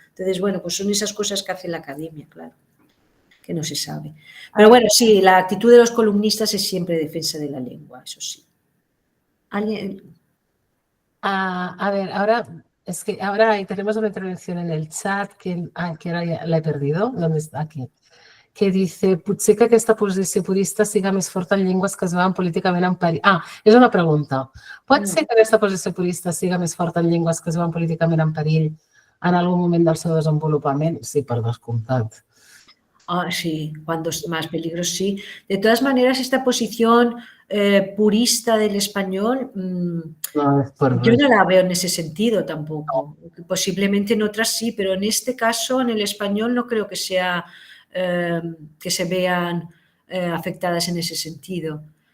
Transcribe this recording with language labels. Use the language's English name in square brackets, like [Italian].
[Spanish] Entonces, bueno, pues son esas cosas que hace la academia, claro, que no se sabe. Pero bueno, sí, la actitud de los columnistas es siempre defensa de la lengua, eso sí. ¿Alguien? A ver, ahora es que ahora tenemos una intervención en el chat que ahora [Catalan] ja l'he [Spanish] perdido. ¿Dónde está? Aquí. Que dice, [Catalan] potser que aquesta posició purista siga més forta en llengües que es veuen políticament en perill. És una pregunta. Pot ser que aquesta posició purista siga més forta en llengües que es veuen políticament en perill en algun moment del seu desenvolupament? Sí, per descomptat. [Spanish] Sí, cuando es más peligros, sí. De todas maneras, esta posición purista del español, yo no la veo en ese sentido tampoco. Posiblemente en otras sí, pero en este caso, en el español, no creo que sea que se vean afectadas en ese sentido.